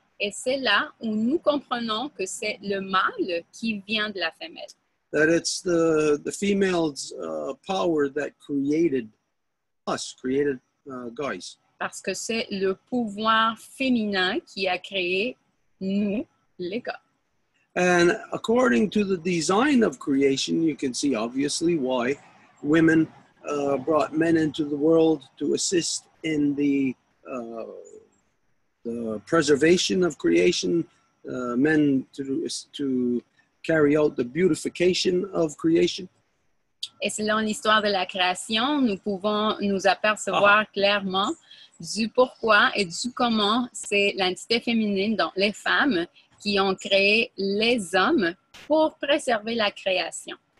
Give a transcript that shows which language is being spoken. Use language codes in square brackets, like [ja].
[fr] Et c'est là où nous comprenons que c'est le mâle qui vient de la femelle. [en] That it's the female's power that created us, created guys. [fr] Parce que c'est le pouvoir féminin qui a créé nous, les gars. [en] And according to the design of creation, you can see obviously why women brought men into the world to assist in the preservation of creation, men to carry out the beautification of creation. [fr] Et selon l'histoire de la création, nous pouvons nous apercevoir clairement du pourquoi et du comment c'est l'entité féminine, donc les femmes, qui ont créé les hommes pour préserver la création.